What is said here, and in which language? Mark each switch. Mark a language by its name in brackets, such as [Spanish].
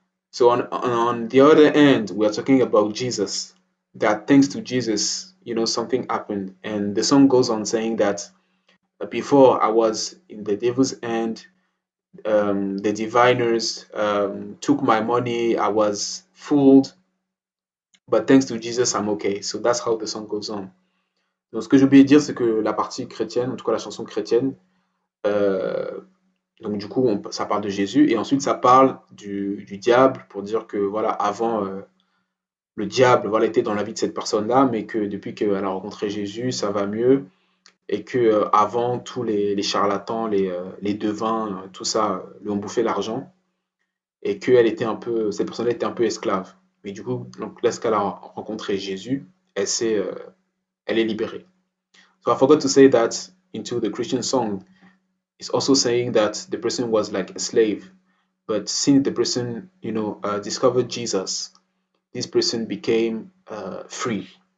[English] So on the other end, we are talking about Jesus, that thanks to Jesus, something happened. And the song goes on saying that before I was in the devil's hand, the diviners took my money, I was fooled, but thanks to Jesus, I'm okay. So that's how the song goes on. [French] Donc ce que j'ai oublié de dire, c'est que la partie chrétienne, en tout cas la chanson chrétienne, euh, donc du coup, ça parle de Jésus, et ensuite ça parle du diable, pour dire que voilà, avant, le diable voilà, était dans la vie de cette personne-là, mais que depuis qu'elle a rencontré Jésus, ça va mieux, et que avant, tous les charlatans, les devins, tout ça, lui ont bouffé l'argent, et que cette personne-là était un peu esclave. Mais du coup, donc, lorsqu'elle a rencontré Jésus, elle est libérée. [English] So I forgot to say that into the Christian song, it's also saying that the person was like a slave, but since the person, discovered Jesus, this person became free.